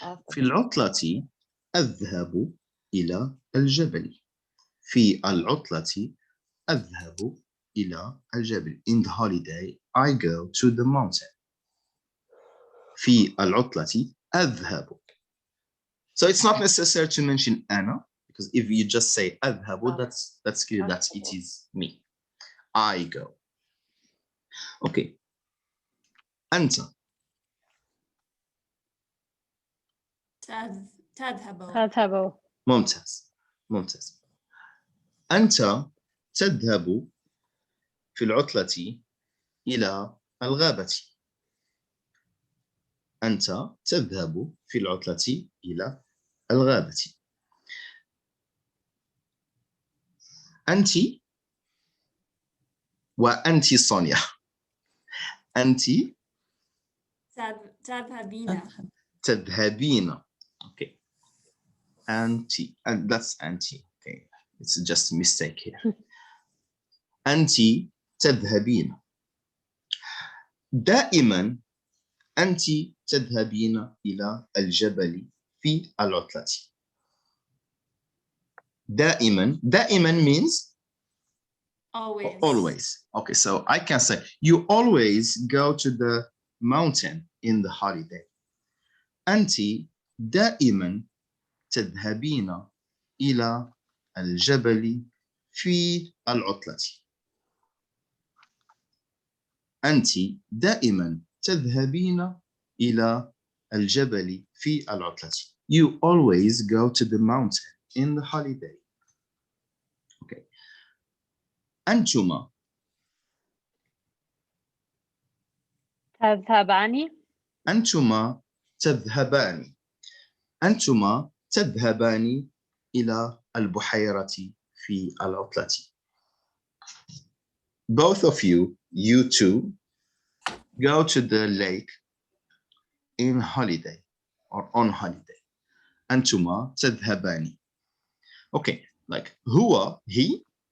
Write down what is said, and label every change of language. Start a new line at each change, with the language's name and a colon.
Arabic: في العطلة أذهب إلى الجبل. في العطلة أذهب إلى الجبل.
English: In the holiday, I go to the mountain.
Arabic: في العطلة أذهب.
English: So it's not necessary to mention أنا, because if you just say أذهب, that's clear that it is me. I go. Okay. أنت.
Arabic: تذهب. تذهب. ممتاز. ممتاز. أنت تذهب في العطلة إلى الغابة. أنت تذهب في العطلة إلى الغابة. أنت وأنت صونيا. أنت تذهبين.
English: تذهبين. Okay. Anti, and that's anti. Okay, it's just a mistake here.
Arabic: أنت تذهبين. دائما أنت تذهبين إلى الجبل في العطلة. دائما.
English: دائما means Always. always. Okay, so I can say you always go to the mountain in the holiday.
Arabic: أنت دائما تذهبين إلى الجبل في العطلة. أنت دائما تذهبين إلى الجبل في العطلة.
English: You always go to the mountain in the holiday. Okay.
Arabic: أنتما. تذهبان. أنتما تذهبان. أنتما تذهبان إلى البحيرة في العطلة.
English: Both of you, you two, go to the lake in holiday or on holiday.
Arabic: أنتما تذهبان.
English: Okay, like هو, he.